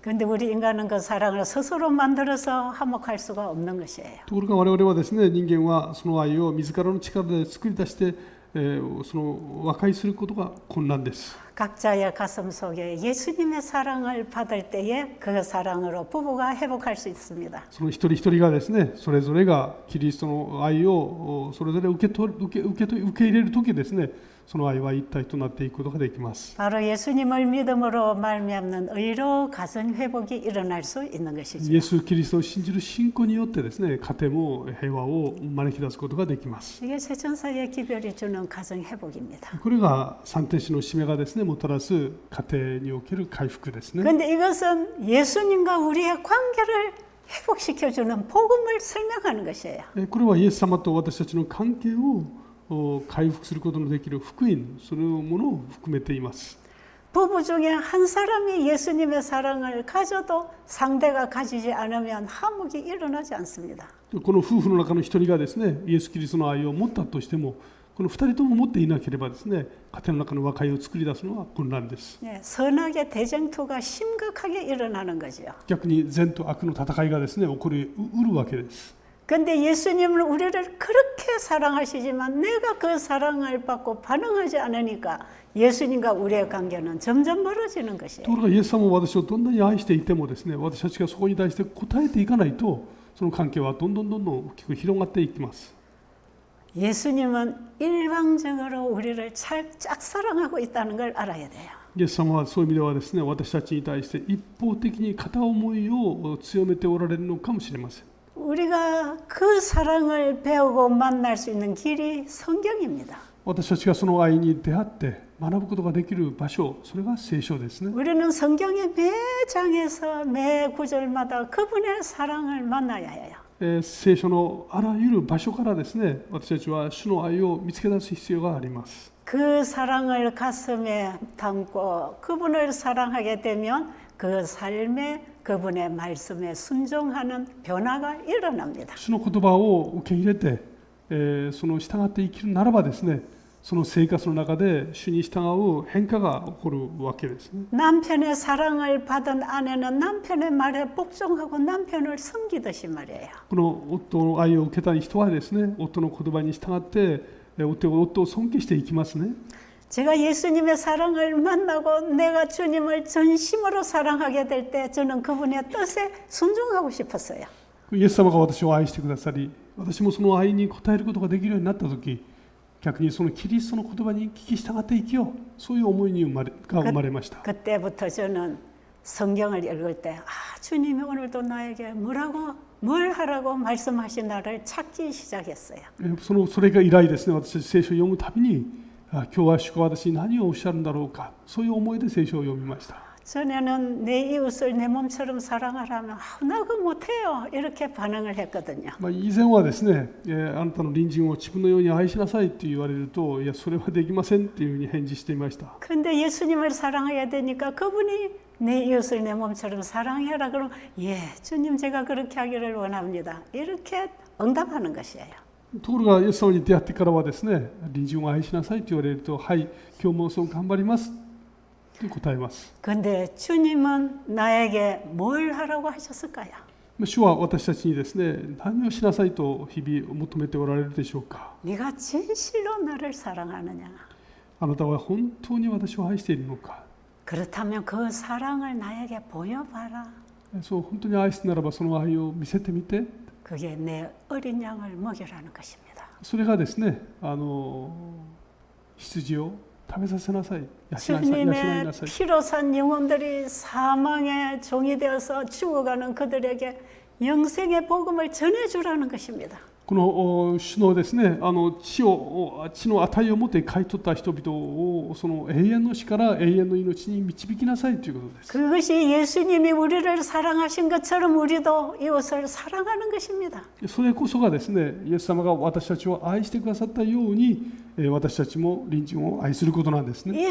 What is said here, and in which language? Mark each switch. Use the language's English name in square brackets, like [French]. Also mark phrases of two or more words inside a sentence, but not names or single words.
[Korean] 그런데 우리 인간은 그 사랑을 스스로 만들어서 화목할 수가 없는 것이에요. [Japanese] ところが我々はですね、人間はその愛を自らの力で作り出して、その和解することが困難です。 [Korean] 각자의 가슴 속에 예수님의 사랑을 받을 때에 그 사랑으로 부부가 회복할 수 있습니다. [Japanese] その一人一人がですね、それぞれがキリストの愛をそれぞれ受け入れるときですね、その愛は一体となっていくことができます。 [Korean] 바로 예수님을 믿음으로 말미암는 의로 가정 회복이 일어날 수 있는 것이죠. [Japanese] イエス・キリストを信じる信仰によってですね、家庭も平和を招き出すことができます。 [Korean] 이게 세천사의 기별이 주는 가정 회복입니다. [Japanese] これが三天使の使命がですね、もたらす家庭における回復ですね。 [Korean] 그런데 이것은 예수님과 우리의 관계를 회복시켜주는 복음을 설명하는 것이에요. [Japanese] これはイエス様と私たちの関係を回復することのできる福音、そのものを含めています。 [Korean] 부부 중에 한 사람이 예수님의 사랑을 가져도 상대가 가지지 않으면 화목이 일어나지 않습니다. [Japanese] この夫婦の中の一人がですね、イエス・キリストの愛を持ったとしても、この二人とも持っていなければですね、家庭の中の和解を作り出すのは困難です。 [Korean] 선악의 대쟁투가 심각하게 일어나는 거죠. [Japanese] 逆に善と悪の戦いがですね、起こりうるわけです。 [Korean] 근데 예수님은 우리를 그렇게 사랑하시지만 내가 그 사랑을 받고 반응하지 않으니까 예수님과 우리의 관계는 점점 멀어지는 것이에요. [Japanese] ところがイエス様も私をどんなに愛していてもですね、私たちがそこに対して応えていかないと、その関係はどんどん大きく広がっていきます。 [Korean] 예수님은 일방적으로 우리를 짝사랑하고 있다는 걸 알아야 돼요. [Japanese] イエス様はそういう意味ではですね、私たちに対して一方的に片思いを強めておられるのかもしれません。 [Korean] 우리가 그 사랑을 배우고 만날 수 있는 길이 성경입니다. [Japanese] 私たちがその愛に出会って学ぶことができる場所、それが聖書ですね。 [Korean] 우리는 성경의 매 장에서 매 구절마다 그분의 사랑을 만나야 해요. [Japanese] 聖書のあらゆる場所からですね、私たちは主の愛を見つけ出す必要があります。 [Korean] 그 사랑을 가슴에 담고 그분을 사랑하게 되면 그 삶에 그분의 말씀에 순종하는 변화가 일어납니다. [Japanese] 主の言葉を受け入れて、その従って生きるならばですね、その生活の中で主に従う変化が起こるわけですね。 [Korean] 남편의 사랑을 받은 아내는 남편의 말에 복종하고 남편을 섬기듯이 말이에요. [Japanese] この夫の愛を受けた人はですね、夫の言葉に従って夫を尊敬していきますね。 [Korean] 제가 예수님의 사랑을 만나고 내가 주님을 전심으로 사랑하게 될 때 저는 그분의 뜻에 순종하고 싶었어요. [Japanese] イエス様が私を愛してくださり、私もその愛に応えることができるようになったとき、逆にそのキリストの言葉に聞き従って生きよう、そういう思いが生まれました。 [Korean] 그때부터 저는 성경을 읽을 때 주님이 오늘도 나에게 뭘 하라고 말씀하신 나를 찾기 시작했어요. [Japanese] それが以来ですね、私たち聖書を読むたびに、今日は主が私に何をおっしゃるんだろうか、そういう思いで聖書を読みました。 [Korean] 전에는 내 이웃을 내 몸처럼 사랑하라면 나 그거 못해요 이렇게 반응을 했거든요. [Japanese] 以前はですね、あなたの隣人を自分のように愛しなさいって言われると、いやそれはできませんっていうふうに返事していました。 [Korean] 근데 예수님을 사랑해야 되니까 그분이 내 이웃을 내 몸처럼 사랑해라 그러면 예 주님 제가 그렇게 하기를 원합니다 이렇게 응답하는 것이에요. [Japanese] ところがイエス様に出会ってからはですね、隣人を愛しなさいと言われると、はい、今日もそう頑張りますと答えます。 [Korean] 근데 주님은 나에게 뭘 하라고 하셨을까요? [Japanese] 主は私たちにですね、何をしなさいと日々求めておられるでしょうか。 [Korean] 네가 진실로 나를 사랑하느냐? [Japanese] あなたは本当に私を愛しているのか。 [Korean] 그렇다면 그 사랑을 나에게 보여봐라. [Japanese] そう本当に愛すならばその愛を見せてみて。 [Korean] 그게 내 어린 양을 먹이라는 것입니다. [Japanese] それがですね、羊を食べさせなさい、養いな [Korean] 주님의 [Japanese] さい。 [Korean] 피로 산 영혼들이 사망의 종이 되어서 죽어가는 그들에게 영생의 복음을 전해주라는 것입니다. [Japanese] この主のですね、血の値を持って買い取った人々をその永遠の死から永遠の命に導きなさいということです。 [Korean] 그것이 예수님이 우리를 사랑하신 것처럼 우리도 이웃을 사랑하는 것입니다. [Japanese] それこそがですね、イエス様が私たちを愛してくださったように、私たちも隣人を愛することなんですね。